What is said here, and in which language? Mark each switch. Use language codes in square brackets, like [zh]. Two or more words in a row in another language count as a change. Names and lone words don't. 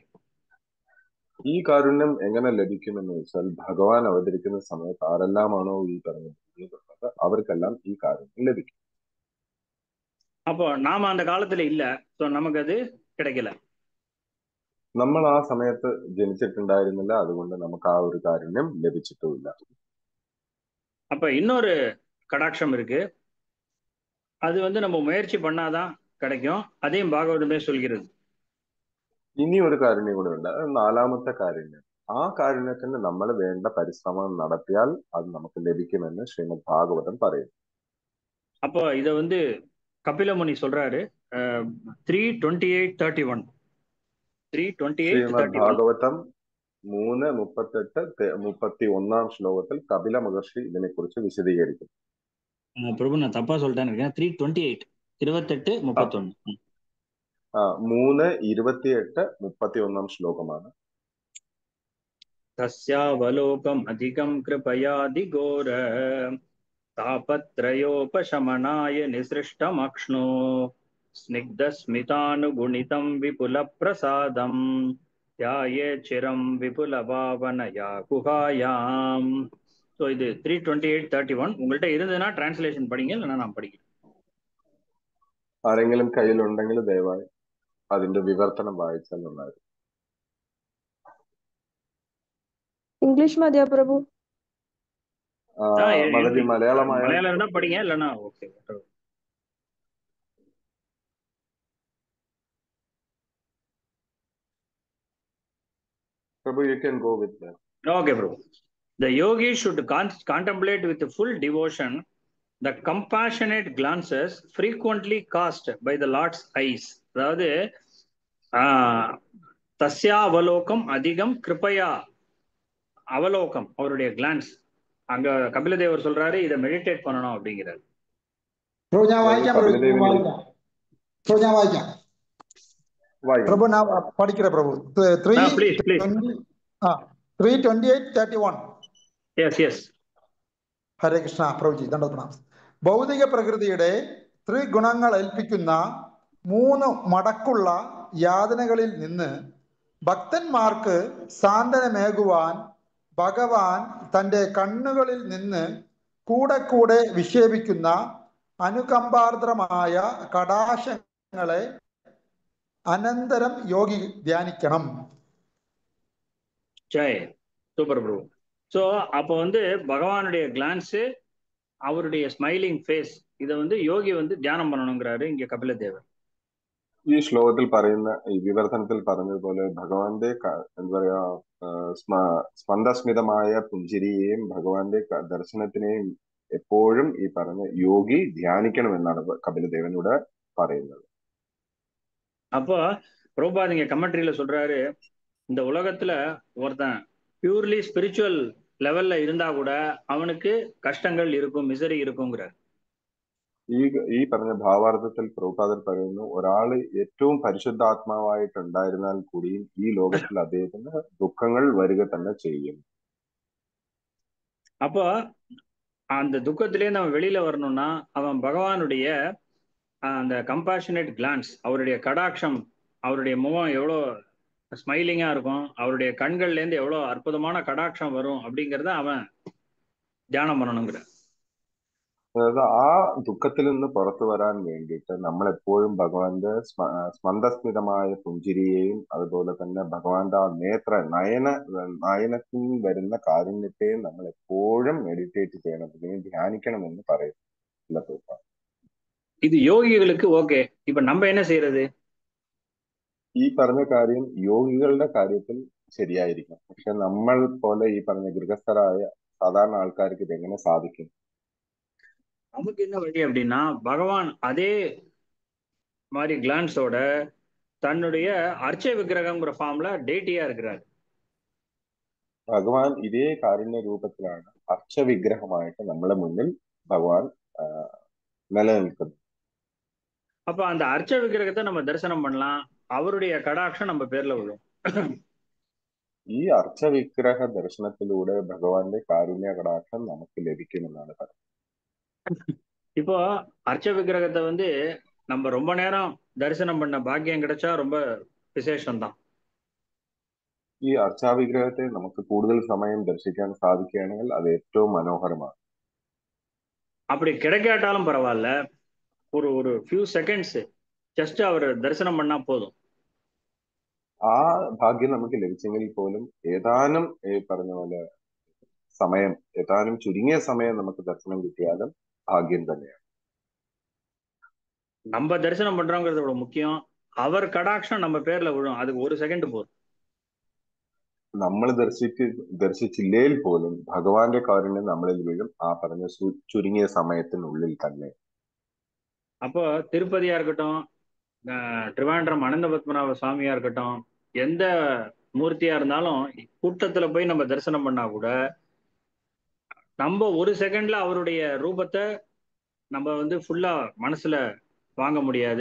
[ml] ഈ കാരുണ്യം എങ്ങനെ ലഭിക്കുമെന്ന് വെച്ചാൽ, ഭഗവാൻ അവതരിക്കുന്ന സമയത്ത് ആരെല്ലാമാണോ ഈ പറഞ്ഞത് അവർക്കെല്ലാം ഈ കാരുണ്യം ലഭിക്കും. [ta] அப்போ நாம அந்த காலத்துல இல்ல, நமக்கு அது கிடைக்கல. [ml] നമ്മൾ ആ സമയത്ത് ജനിച്ചിട്ടുണ്ടായിരുന്നില്ല, അതുകൊണ്ട് നമുക്ക് ആ ഒരു കാരുണ്യം ലഭിച്ചിട്ടുമില്ല. [ta] அப்ப இன்னொரு கடாட்சம் இருக்கு, அது நம்ம முயற்சி பண்ணாதான் கிடைக்கும். அதையும் பாகவதமே சொல்கிறது. [ml] ഇനി ഒരു കാരുണ്യം കൂടെ ഉണ്ട്, അത് നാലാമത്തെ കാരുണ്യം. ആ കാരുണ്യത്തിന് നമ്മൾ വേണ്ട പരിശ്രമം നടത്തിയാൽ അത് നമുക്ക് ലഭിക്കുമെന്ന് ശ്രീമദ് ഭാഗവതം പറയുന്നു. [ta] அப்போ இத கபிலமுனி சொல்றாரு, 3:28-31. [ml] ശ്രീമദ് ഭാഗവതം 3:38-31 ശ്ലോകത്തിൽ കപില മഹർഷി ഇതിനെക്കുറിച്ച് വിശദീകരിക്കും. [ta] பிரபு நான் தப்பா சொல்லிட்டேன்னு இருக்கேன். 3:28, 28-31. [ml] 3:28-31 ശ്ലോകമാണ്. [sa] तस्यावलोकम् अधिकम् कृपयातिघोर तापत्रयोपशमनाय निसृष्टमक्ष्णो स्निग्धस्मितानुगुणितम् विपुल प्रसादम् ध्याये चिरम् विपुल भावनया गुहायाम्. [ta] ஸோ இது 3:28-31. உங்கள்கிட்ட இருந்ததுன்னா டிரான்ஸ்லேஷன் படிங்க, இல்லைன்னா நான் படிக்கிறேன். [ml] ആരെങ്കിലും കയ്യിലുണ്ടെങ്കിൽ ദയവായി അതിന്റെ വിവർത്തനം വായിച്ചാൽ നന്നായിരുന്നു. ഇംഗ്ലീഷ് മതിയോ പ്രഭു? മതവി മലയാളമായ [ta] மலையாளம் இருந்தா படிங்க, இல்லைன்னா ஓகே. [en] Prabhu, you can go with that. Okay, Prabhu. The yogi should contemplate with full devotion the compassionate glances frequently cast by the Lord's eyes. [ta] அதாவது [sa] तस्य अवलोकम् अधिकम् कृपया अवलोकम्, [ta] அவருடைய கிளான்ஸ். அங்க கபிலதேவர் சொல்றாரு, இதை மெடிடேட் பண்ணணும் அப்படிங்கிறாரு. [ml] ഞാൻ വായിക്കാം പ്രഭു, ഞാൻ പഠിக்கிறேன் പ്രഭു. 3:28-31. ഹരേ കൃഷ്ണ പ്രഭുജി, ദണ്ഡപ്രണാം. ഭൗതിക പ്രകൃതിയുടെ ത്രിഗുണങ്ങൾ ഏൽപ്പിക്കുന്ന 3 മടക്കുള്ള യാതനകളിൽ നിന്ന് ഭക്തന്മാർക്ക് സാന്ത്വനമേകുവാൻ ഭഗവാൻ തന്റെ കണ്ണുകളിൽ നിന്ന് കൂടെ കൂടെ വിക്ഷേപിക്കുന്ന അനുകമ്പാർദ്രമായ കടാശങ്ങളെ അനന്തരം യോഗി ധ്യാനിക്കണം. [ta] ஜெய், [en] super bro. [ta] ஸோ அப்போ பகவானுடைய கிளான்ஸு, அவருடைய [en] smiling face, [ta] இதை யோகி தியானம் பண்ணணுங்கிறாரு இங்க கபிலதேவர். [ml] ഈ ശ്ലോകത്തിൽ പറയുന്ന, ഈ വിവർത്തനത്തിൽ പറഞ്ഞതുപോലെ ഭഗവാന്റെ എന്താ പറയാ സ്പന്ദസ്മിതമായ പുഞ്ചിരിയെയും ഭഗവാന്റെ ദർശനത്തിനെയും എപ്പോഴും ഈ പറഞ്ഞ യോഗി ധ്യാനിക്കണമെന്നാണ് കപിലദേവനോട് പറയുന്നത്. [ta] அப்போ பிரபுபாத் இங்க கமெண்ட்ரியில சொல்றாரு, இந்த உலகத்துல ஒருத்தன் [en] purely spiritual level [ta] இருந்தா கூட அவனுக்கு கஷ்டங்கள் இருக்கும், மிசரி இருக்குங்கிறார். [ml] ഈ പറഞ്ഞ ഭാവാർത്ഥത്തിൽ പ്രഭുപാദൻ പറയുന്നു, ഒരാള് ഏറ്റവും പരിശുദ്ധാത്മാവായിട്ടുണ്ടായിരുന്നാൽ കൂടിയും ഈ ലോകത്തിൽ അദ്ദേഹത്തിന് ദുഃഖങ്ങൾ വരിക തന്നെ ചെയ്യും. [ta] அப்போ அந்த துக்கத்திலே நம்ம வெளியில வரணும்னா அவன் பகவானுடைய அந்த [en] compassionate glance, [ta] அவருடைய கடாட்சம், அவருடைய முகம் எவ்வளோ ஸ்மைலிங்கா இருக்கும், அவருடைய கண்கள்ல இருந்து எவ்வளவு அற்புதமான கடாட்சம் வரும் அப்படிங்கறத அவன் தியானம் பண்ணணுங்கிற. [ml] അതായത് ആ ദുഃഖത്തിൽ നിന്ന് പുറത്തു വരാൻ വേണ്ടിയിട്ട് നമ്മൾ എപ്പോഴും ഭഗവാന്റെ സ്മന്ദസ്മിതമായ പുഞ്ചിരിയെയും അതുപോലെ തന്നെ ഭഗവാന്റെ ആ നയനത്തിൽ വരുന്ന കാരുണ്യത്തെയും നമ്മൾ എപ്പോഴും മെഡിറ്റേറ്റ് ചെയ്യണം, അല്ലെങ്കിൽ ധ്യാനിക്കണമെന്ന് പറയുന്നില്ല. [ta] இது யோகிகளுக்கு ஓகே. இப்ப நம்ம என்ன செய்யறது? [ml] ഈ പറഞ്ഞ കാര്യം യോഗികളുടെ കാര്യത്തിൽ ശരിയായിരിക്കും, പക്ഷെ നമ്മൾ പോലെ ഈ പറഞ്ഞ ഗൃഹസ്ഥരായ സാധാരണ ആൾക്കാർക്ക് ഇത് എങ്ങനെ സാധിക്കും? [ta] நமக்கு என்ன வழி அப்படின்னா, பகவான் அதே மாதிரி கிளான்ஸோட தன்னுடைய அர்ச்ச விக்கிரகம்ங்கிற ஃபார்ம்ல டேட்டியா இருக்கிறார். [ml] ഭഗവാൻ ഇതേ കാരുണ്യ രൂപത്തിലാണ് അർച്ചവിഗ്രഹമായിട്ട് നമ്മളെ മുന്നിൽ ഭഗവാൻ നിലനിൽക്കുന്നത്. [ta] அப்ப அந்த அர்ச்ச விக்கிரகத்தை நம்ம தரிசனம் பண்ணலாம், அவருடைய கடாட்சம் நம்ம பேர்ல விழும். [ml] ഈ അർച്ചവിഗ്രഹ ദർശനത്തിലൂടെ ഭഗവാന്റെ കാരുണ്യ കടാക്ഷം നമുക്ക് ലഭിക്കുമെന്നാണ് പറയുന്നത്. [ta] இப்போ அர்ச்ச விக்கிரகத்தை வந்து நம்ம ரொம்ப நேரம் தரிசனம் பண்ண பாக்கியம் கிடைச்சா ரொம்ப விசேஷம்தான். [ml] ഈ അർച്ചാവിഗ്രഹത്തെ നമുക്ക് കൂടുതൽ സമയം ദർശിക്കാൻ സാധിക്കുകയാണെങ്കിൽ അത് ഏറ്റവും മനോഹരമാണ്. [ta] அப்படி கிடைக்காட்டாலும் பரவாயில்ல, ஒரு ஒரு [en] few seconds just [ta] அவர் தரிசனம் பண்ணா போதும். [ml] ആ ഭാഗ്യം നമുക്ക് ലഭിച്ചെങ്കിൽ പോലും ഏതാനും പറഞ്ഞ പോലെ സമയം, ഏതാനും ചുരുങ്ങിയ സമയം നമുക്ക് ദർശനം കിട്ടിയാലും ഭാഗ്യം തന്നെയാണ്. [ta] நம்ம தரிசனம் பண்றோங்கிறது இவ்வளவு முக்கியம், அவர் கடாட்சம் நம்ம பேர்ல விழும், அதுக்கு ஒரு செகண்ட் போதும். [ml] നമ്മൾ ദർശിച്ചില്ലേൽ പോലും ഭഗവാന്റെ കാരുണ്യം നമ്മളിൽ വീഴും ആ പറഞ്ഞ ചുരുങ്ങിയ സമയത്തിനുള്ളിൽ തന്നെ. [ta] அப்போ திருப்பதியா இருக்கட்டும், திருவாண்டரம் அனந்த பத்மநாப சுவாமியா இருக்கட்டும், எந்த மூர்த்தியா இருந்தாலும் கூட்டத்துல போய் நம்ம தரிசனம் பண்ணா கூட நம்ம ஒரு செகண்ட்ல அவருடைய ரூபத்தை நம்ம வந்து ஃபுல்லா மனசுல வாங்க முடியாது.